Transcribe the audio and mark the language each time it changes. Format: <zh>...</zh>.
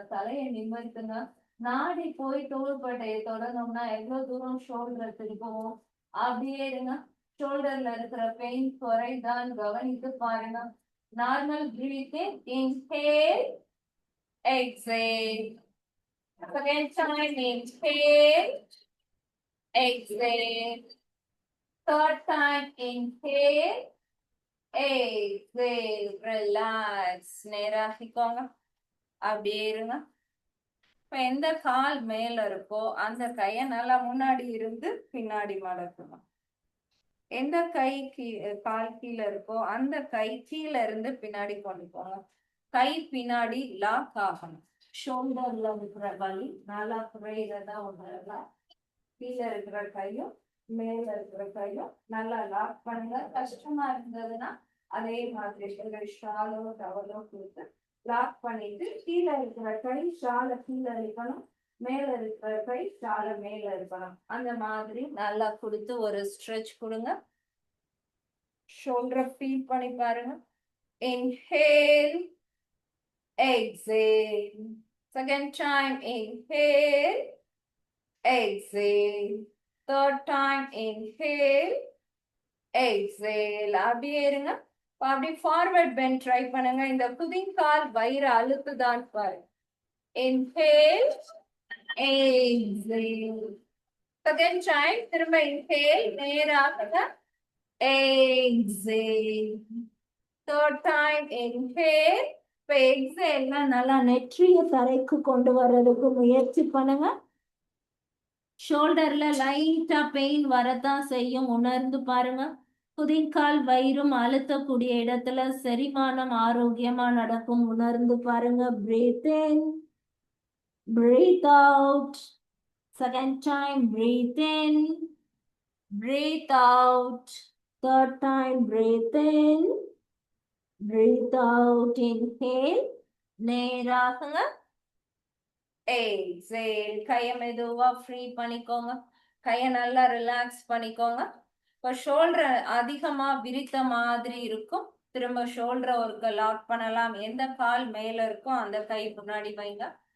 <ta>தலையை நிமிர்த்துங்க. நாடி போய் தோள்பட்டையை தொடர்ந்தோம்னா எவ்வளவு தூரம் ஷோல்டர் திருப்பவும். அப்படியே இருங்க. ஷோல்டர்ல இருக்கிற பெயின் குறைதான் கவனித்து பாருங்க.</ta> <en>Normal breathing. Inhale, exhale. Second time, inhale, exhale. Third time, inhale, exhale.</en> <ta>Relax. நேராகிக்கோங்க. அப்படியே இருங்க. இப்ப எந்த கால் மேல இருக்கோ அந்த கைய நல்லா முன்னாடி இருந்து பின்னாடி மடக்கணும். எந்த கை கால் கீழே இருக்கோ அந்த கை கீழே இருந்து பின்னாடி கொண்டு போங்க. கை பின்னாடி லாக் ஆகணும். ஷோல்டர்ல இருக்கிற வலி நல்லா குறையிறதா உணரலாம். கீழே இருக்கிற கையும் மேல இருக்கிற கையும் நல்லா லாக் பண்ணுங்க. கஷ்டமா இருந்ததுன்னா அதே மாதிரி ஷாலோ டவலோ கொடுத்து லாக் பண்ணிட்டு கீழே இருக்கிற கை ஷாலை கீழே இருக்கணும். மேல இருக்கிற கை ஷாலை மேல இருக்கணும். அந்த மாதிரி நல்லா கொடுத்து ஒரு ஸ்ட்ரெச் கொடுங்க. ஷோல்டரை ஃபீல் பண்ணி பாருங்க.</ta> <en>Inhale, exhale. Second time, inhale, exhale. Third time, inhale, exhale.</en> <ta>அப்படியே இருங்க. அப்படியே ஃபார்வர்ட் பெண்ட் ட்ரை பண்ணுங்க. இந்த குதிங்கால் வயிறு அழுத்துதான் பாருங்க.</ta> <en>Inhale, exhale. Second time, திரும்ப inhale, நேராக exhale. Third time, inhale.</en> <ta>இப்ப எக்ஸேல்ல நல்லா நெற்றிய தரைக்கு கொண்டு வர்றதுக்கு முயற்சி பண்ணுங்க. ஷோல்டர்ல லைட்டா பெயின் வரத்தான் செய்யும். உணர்ந்து பாருங்க. குதிங்கால் வயிறும் அழுத்தக்கூடிய இடத்துல செரிமானம் ஆரோக்கியமா நடக்கும். உணர்ந்து பாருங்க.</ta> <en>breathe in, breathe out. Second time, breathe in, breathe out. Third time, breathe in, breathe out.</en> <ta>Inhale, நேராகுங்க. exhale. கையை மெதுவா ஃப்ரீ பண்ணிக்கோங்க. கையை நல்லா ரிலாக்ஸ் பண்ணிக்கோங்க. இப்போ ஷோல்டர் அதிகமா விரித்த மாதிரி இருக்கும். திரும்ப ஷோல்டரை ஒருக்க லாக் பண்ணலாம். எந்த கால் மேல இருக்கோ அந்த கை முன்னாடி வைங்க.</ta>